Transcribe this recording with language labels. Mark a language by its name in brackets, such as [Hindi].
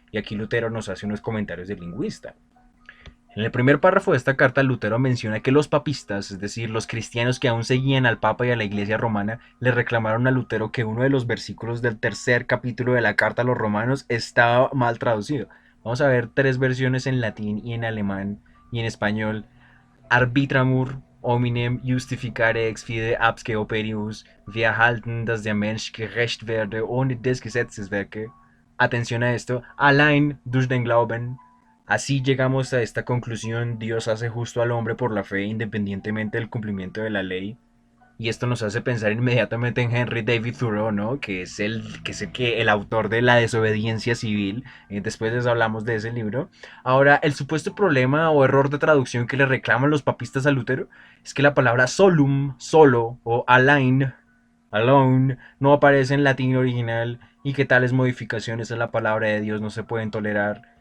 [Spanish] Y aquí Lutero nos hace unos comentarios de lingüista. En el primer párrafo de esta carta, Lutero menciona que los papistas, es decir, los cristianos que aún seguían al Papa y a la Iglesia romana, le reclamaron a Lutero que uno de los versículos del tercer capítulo de la carta a los romanos estaba mal traducido. Vamos a ver tres versiones en latín y en alemán y en español. [Latin] Arbitramur hominem justificare ex fide absque operius, [German] wir halten, dass der Mensch gerecht werde ohne des Gesetzes werke. [Spanish] Atención a esto, [German] allein durch den Glauben. [Spanish] Así llegamos a esta conclusión: Dios hace justo al hombre por la fe independientemente del cumplimiento de la ley. Y esto nos hace pensar inmediatamente en Henry David Thoreau, ¿no? Que es el autor de La desobediencia civil. Después de eso hablamos de ese libro. Ahora, el supuesto problema o error de traducción que le reclaman los papistas a Lutero es que la palabra solum, solo, o alain, alone, no aparece en latín original y que tales modificaciones a la palabra de Dios no se pueden tolerar.